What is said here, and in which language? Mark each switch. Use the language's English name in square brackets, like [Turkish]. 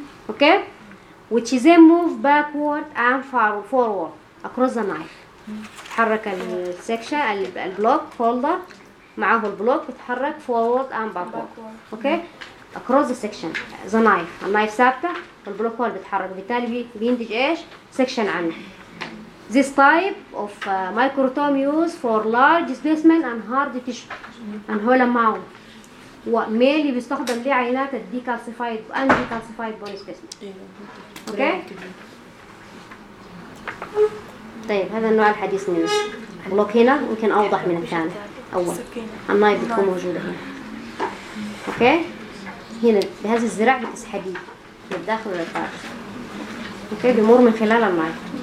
[English] okay which is then moved backward and forward across the knife [Arabic] تحرك السكشن البلوك هولدر معه البلوك بتحرك [English] forward and backward okay across the section the knife [Arabic] النايف ثابته والبلوك هولدر بيتحرك بالتالي بينتج ايش سكشن عنه [English] This type of microtome used for large specimen and hard tissue and whole amount. [Arabic] ومالي بيستخدم ليه عينات [English] decalcified and decalcified bone specimen. Okay. [Arabic] طيب هذا النوع الحديث من البلوك هنا يمكن أوضح من الثاني أول. النايف بتكون موجودة هنا. [English] Okay. [Arabic] هنا بهذا الزراع بتسحبيه من الداخل للخارج. Okay. بيمر من خلال النايف.